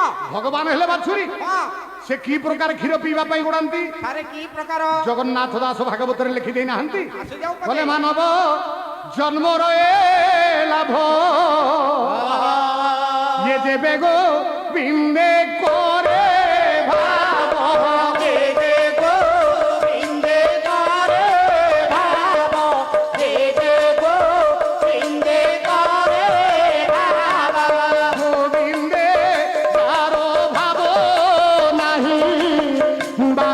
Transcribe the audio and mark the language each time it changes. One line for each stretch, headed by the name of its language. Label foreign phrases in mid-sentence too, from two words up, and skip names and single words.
Odia: ଭଗବାନ ହେଲେ ବାଛୁରୀ। ହଁ ସେ କି ପ୍ରକାର କ୍ଷୀର ପିଇବା ପାଇଁ ଗୋଡ଼ାନ୍ତି? ସାରେ କି ପ୍ରକାର ଜଗନ୍ନାଥ ଦାସ ଭାଗବତରେ ଲେଖି ଦେଇନାହାନ୍ତି? ଆସିଯାଉ କହିଲେ, ମାନବ ଜନ୍ମର ଏ ଲାଭ ଇଏ ଯେବେ ଗୋ ବିନ୍ଦେ କରେ ଭାବ ଦେବେ ଗୋବିନ୍ଦେ କରେ ଭାବ ଦେବେ ଗୋବିନ୍ଦେ କରେ ଭାବ দেবে গোবিন্দে করে ভাব ଗୋବିନ୍ଦେ ତାର ଭାବ ନାହିଁ